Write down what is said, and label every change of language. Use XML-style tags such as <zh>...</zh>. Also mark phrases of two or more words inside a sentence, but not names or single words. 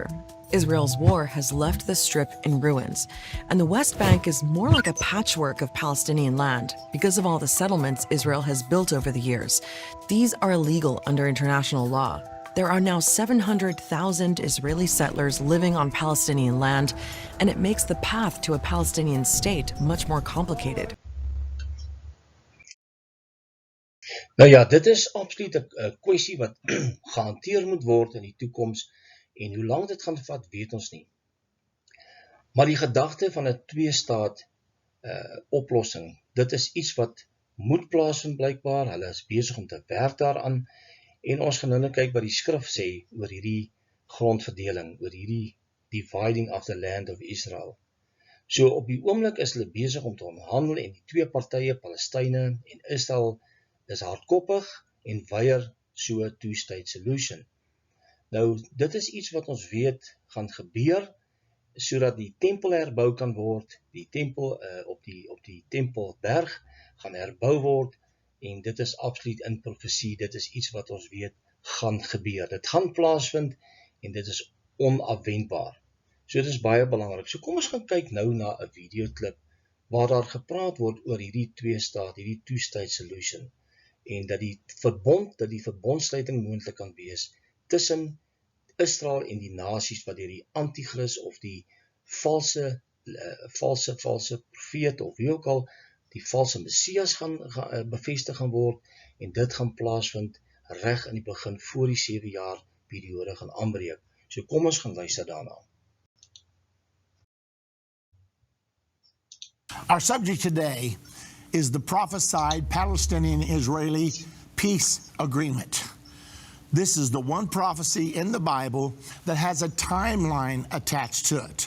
<en>Israel's war has left the Strip in ruins, and the West Bank is more like a patchwork of Palestinian land because of all the settlements Israel has built over the years. These are illegal under international law. There are now 700,000 Israeli settlers living on Palestinian land, and it makes the path to a Palestinian state much more complicated.</en> <af>Nou ja, dit is absoluut 'n kwessie wat gehanteer moet word in die toekoms. En hoe lang dit gaan vat, weet ons nie. Maar die gedagte van 'n twee-staat oplossing, dit is iets wat moet plaasvind blykbaar. Hulle is besig om te werk daaraan. En ons gaan nou kyk wat die skrif sê oor hierdie grondverdeling, oor hierdie</af> <en>dividing of the land of Israel.</en> <af>So op die oomblik is hulle besig om te onderhandel en die twee partye, Palestynë en Israel, is hardkoppig en weier so 'n</af> <en>two-state solution.</en> <af>Nou, dit is iets wat ons weet gaan gebeur, sodat die tempel herbou kan word, die tempel op die tempelberg gaan herbou word, en dit is absoluut in profesie, dit is iets wat ons weet gaan gebeur. Dit gaan plaasvind, en dit is onafwendbaar. So dit is baie belangrik. So kom ons gaan kyk nou na 'n videoklip, waar daar gepraat word oor hierdie twee-staat, hierdie</af> <en>two-state solution,</en> <af>en dat die verbondsluiting moontlik kan wees, tussen Israel en die nasies wat deur die antichrist of die valse profeet of wie ook al, die valse Messias gaan bevestig gaan word, en dit gaan plaasvind reg in die begin voor die 7 jaar periode gaan aanbreek. So kom ons gaan luister daarna.</af> <en>Our subject today is the prophesied Palestinian-Israeli peace agreement. This is the one prophecy in the Bible that has a timeline attached to it.</en>